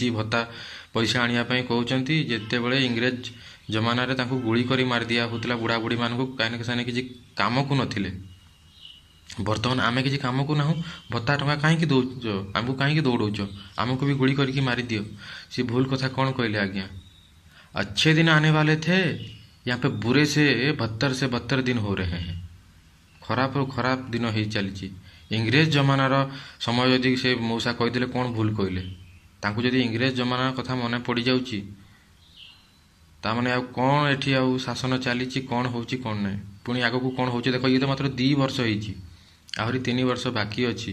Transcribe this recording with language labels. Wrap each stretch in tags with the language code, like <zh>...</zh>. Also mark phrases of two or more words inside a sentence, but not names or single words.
<or>ଭତ୍ତା ପଇସା ଆଣିବା ପାଇଁ କହୁଛନ୍ତି, ଯେତେବେଳେ ଇଂରେଜ ଜମାନାରେ ତାଙ୍କୁ ଗୁଳି କରି ମାରିଦିଆ ହେଉଥିଲା ବୁଢ଼ାବୁଢ଼ୀମାନଙ୍କୁ, କାହିଁକି ସେମାନେ କିଛି କାମକୁ ନଥିଲେ। ବର୍ତ୍ତମାନ ଆମେ କିଛି କାମକୁ ନାହୁଁ, ଭତ୍ତା ଟଙ୍କା କାହିଁକି ଦେଉଛ, ଆମକୁ କାହିଁକି ଦୌଡ଼ଉଛ, ଆମକୁ ବି ଗୁଳି କରିକି ମାରିଦିଅ। ସେ ଭୁଲ କଥା କ'ଣ କହିଲେ ଆଜ୍ଞା?</or> <hi>अच्छे दिन आने वाले थे, यहाँ पे बुरे से बदतर दिन हो रहे हैं।</hi> <or>ଖରାପରୁ ଖରାପ ଦିନ ହେଇ ଚାଲିଛି। ଇଂରେଜ ଜମାନାର ସମୟ ଯଦି ସେ ମଉସା କହିଦେଲେ କ'ଣ ଭୁଲ କହିଲେ? ତାଙ୍କୁ ଯଦି ଇଂରେଜ ଜମାନା କଥା ମନେ ପଡ଼ିଯାଉଛି, ତାମାନେ ଆଉ କ'ଣ ଏଠି ଆଉ ଶାସନ ଚାଲିଛି, କ'ଣ ହେଉଛି କ'ଣ ନାହିଁ। ପୁଣି ଆଗକୁ କ'ଣ ହେଉଛି ଦେଖ, ଇଏ ତ ମାତ୍ର 2 ବର୍ଷ ହେଇଛି, ଆହୁରି 3 ବର୍ଷ ବାକି ଅଛି।</or>